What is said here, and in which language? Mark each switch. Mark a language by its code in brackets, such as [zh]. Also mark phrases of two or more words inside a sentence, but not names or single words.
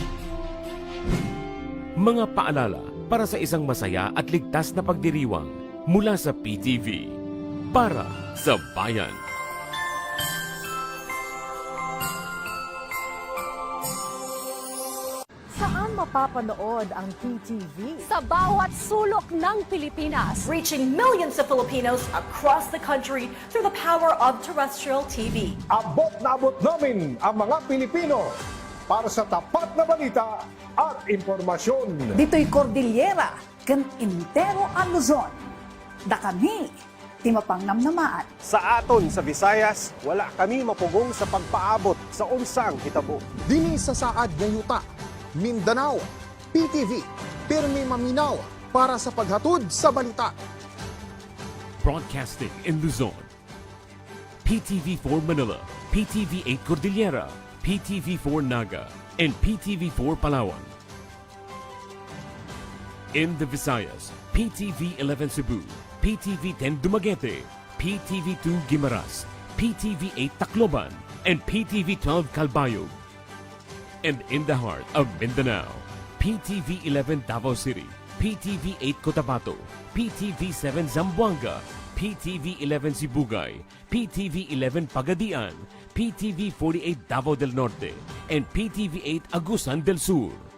[tl] Mga paalala para sa isang masaya at ligtas na pagdiriwang mula sa PTV para sa bayan. Saan mapapanood ang PTV? Sa bawat sulok ng Pilipinas. [en] Reaching millions of Filipinos across the country through the power of terrestrial TV. [tl] Abot na abot namin ang mga Pilipino para sa tapat na balita at impormasyon. [ilo] Dito'y Cordillera, [bik] kan intero ang Luzon. [ilo] Da kami, di mapangnamnamaan. [ceb] Sa aton sa Visayas, wala kami mapugong sa pagpaabot sa unsang hitabo. Dini sa saad ng yuta, Mindanao, PTV, pirmi maminaw para sa paghatod sa balita. [en] Broadcasting in Luzon. PTV4 Manila, PTV8 Cordillera, PTV4 Naga, and PTV4 Palawan. In the Visayas, PTV11 Cebu, PTV10 Dumaguete, PTV2 Guimaras, PTV8 Tacloban, and PTV12 Calbayog. And in the heart of Mindanao, PTV11 Davao City, PTV8 Cotabato, PTV7 Zamboanga, PTV11 Sibugay, PTV11 Pagadian, PTV48 Davao del Norte, and PTV8 Agusan del Sur.